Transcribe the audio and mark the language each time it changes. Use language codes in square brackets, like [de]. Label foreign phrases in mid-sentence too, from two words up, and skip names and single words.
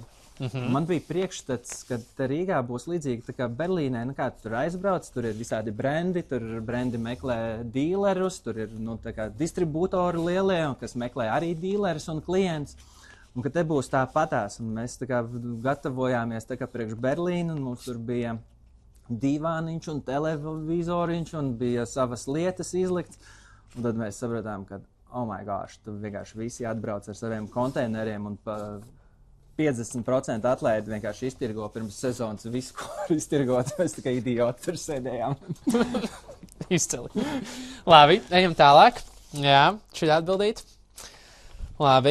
[lv] Man bija priekšstats, ka Rīgā būs līdzīgi tā kā Berlīnē, kā tu tur aizbrauc, tur ir visādi brendi, tur brendi meklē dīlerus, tur ir tā kā distribūtori lielie, kas meklē arī dīlerus un klients. un ka te būs tāpatās. Un mēs tā kā gatavojāmies tā kā priekš Berlīnu, un mums tur bija divāniņš un televizoriņš, un bija savas lietas izlikts. Un tad mēs sapratām, ka, [en] oh my gosh, [lv] tu vienkārši visi atbrauc ar saviem konteineriem un pa 50% atlaidi vienkārši iztirgo pirms sezonas visu, ko var iztirgot. Mēs tikai idioti tur sēdējām. Izcili. Labi, ejam tālāk. Jā, šī atbildīt. Labi.